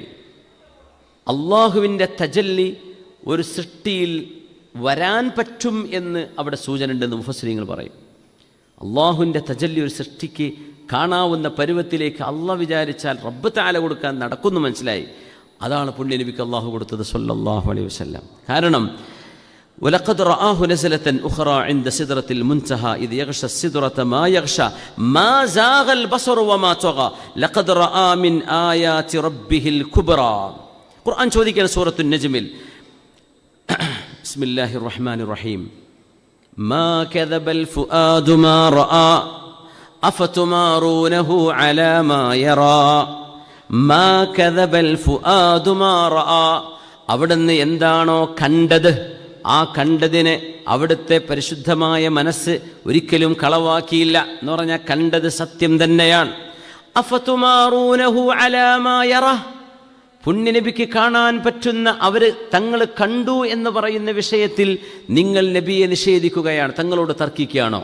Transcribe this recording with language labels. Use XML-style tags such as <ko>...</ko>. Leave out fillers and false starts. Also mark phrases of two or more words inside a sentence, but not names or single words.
<ml>അള്ളാഹുവിൻ്റെ തജല്ലി ഒരു സൃഷ്ടിയിൽ വരാൻ പറ്റും എന്ന് അവിടെ സൂചന ഉണ്ടെന്ന് മുഫസ്സിരീങ്ങൾ പറയും. അള്ളാഹുവിൻ്റെ തജല്ലി ഒരു സൃഷ്ടിക്ക് കാണാവുന്ന പരുവത്തിലേക്ക് അള്ളാഹ് വിചാരിച്ചാൽ</ml> <ar>رب تعالى</ar> <ml>കൊടുക്കാൻ നടക്കുന്നു മനസ്സിലായി. അതാണ് പുണ്യ നബിക്ക് അള്ളാഹു കൊടുത്തത്</ml> <ar>صلى الله عليه وسلم. കാരണം ولقد رآه نزلة أخرى عند سدرة المنتهى إذ يغشى السدرة ما يغشى ما زاغ البصر وما طغى لقد رأى من آيات ربه الكبرى.</ar> <ml>ഖുർആൻ ചോദിക്കുന്ന സൂറത്തുൻ നജ്മിൽ</ml> <ar>بسم الله الرحمن الرحيم ما كذب الفؤاد ما رأى أفتمارونه على ما يرى ما كذب الفؤاد ما رأى.</ar> <ml>അവിടുന്ന് എന്താണോ കണ്ടത് ആ കണ്ടതിനെ അവിടുത്തെ പരിശുദ്ധമായ മനസ്സ് ഒരിക്കലും കളവാക്കിയില്ല എന്ന് പറഞ്ഞാൽ കണ്ടത് സത്യം തന്നെയാണ്.</ml> <ar>أفتمارونه على ما يرى,</ar> <ml>പുണ്യനബിക്ക് കാണാൻ പറ്റുന്ന അവർ തങ്ങൾ കണ്ടു എന്ന് പറയുന്ന വിഷയത്തിൽ നിങ്ങൾ നബിയെ നിഷേധിക്കുകയാണ്, തങ്ങളോട് തർക്കിക്കുകയാണോ?</ml>